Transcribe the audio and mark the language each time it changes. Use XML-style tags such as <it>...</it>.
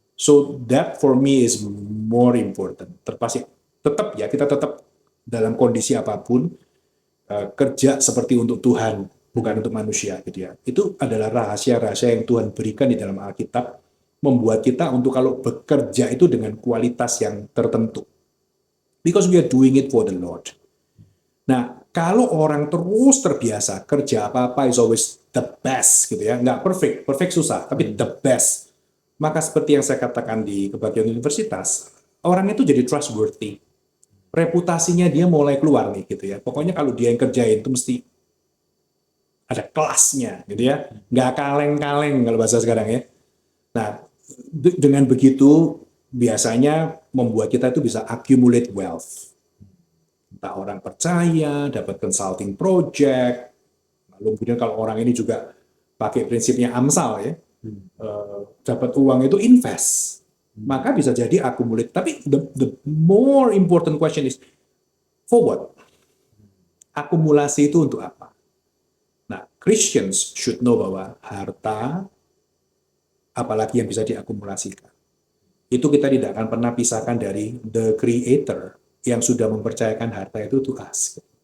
<en>So that for me is more important.</en> <id>Tetap ya, kita tetap dalam kondisi apapun, kerja seperti untuk Tuhan, bukan untuk manusia. Gitu ya. Itu adalah rahasia-rahasia yang Tuhan berikan di dalam Alkitab, membuat kita untuk kalau bekerja itu dengan kualitas yang tertentu.</id> <en>Because we are doing it for the Lord.</en> <id>Nah, kalau orang terus terbiasa kerja apa-apa</id> <en>is always the best</en> <id>gitu ya, nggak perfect susah, tapi the best. Maka seperti yang saya katakan di kebagian universitas, orang itu jadi trustworthy. Reputasinya dia mulai keluar nih gitu ya. Pokoknya kalau dia yang kerjain itu mesti ada kelasnya gitu ya, nggak kaleng-kaleng kalau bahasa sekarang ya. Nah, dengan begitu biasanya membuat kita itu bisa</id> <en>accumulate wealth.</en> <id>Entah orang percaya, dapat consulting project, lalu kemudian kalau orang ini juga pakai prinsipnya AMSAL ya, dapat uang itu invest, maka bisa jadi accumulate. Tapi</id> <en>the more important question is, for what?</en> <id>Akumulasi itu untuk apa? Nah,</id> <en>Christians should know</en> <id>bahwa harta, apalagi yang bisa diakumulasikan, itu kita tidak akan pernah pisahkan dari the creator yang sudah mempercayakan harta itu</id> <en>to us.</en>